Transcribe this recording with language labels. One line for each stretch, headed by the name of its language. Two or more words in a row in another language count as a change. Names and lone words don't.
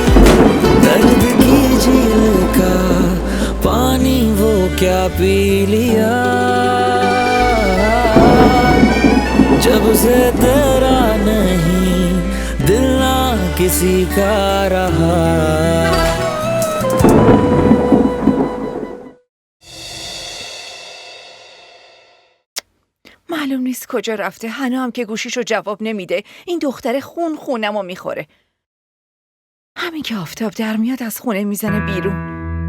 Hindi: दर्द की झील का पानी वो क्या पी लिया, जब से तेरा नहीं दिल ना किसी का रहा।
Persian: معلوم نیست کجا رفته. هنو هم که گوشیشو جواب نمیده. این دختر خونمو میخوره. همین که آفتاب در میاد از خونه میزنه بیرون.